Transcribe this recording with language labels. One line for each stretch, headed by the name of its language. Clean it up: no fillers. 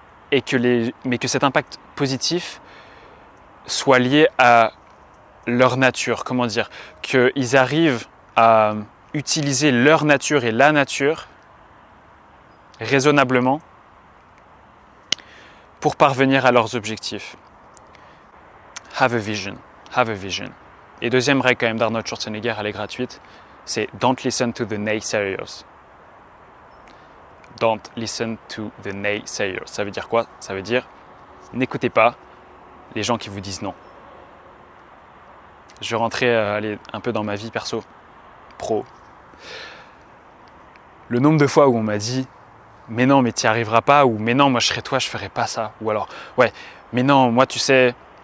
French: Et mais que cet impact positif soit lié à leur nature, comment dire, qu'ils arrivent à utiliser leur nature et la nature raisonnablement pour parvenir à leurs objectifs.
English: Have a vision, have a vision.
French: Et deuxième règle quand même d'Arnold Schwarzenegger, elle est gratuite, c'est
English: don't listen to the naysayers. Don't listen to the naysayers.
French: Ça veut dire quoi? Ça veut dire n'écoutez pas les gens qui vous disent non. Je vais rentrer aller un peu dans ma vie perso, pro. Le nombre de fois où on m'a dit mais non, mais tu n'y arriveras pas, ou mais non, moi je serais toi, je ferais pas ça, ou alors ouais, mais non, moi tu sais.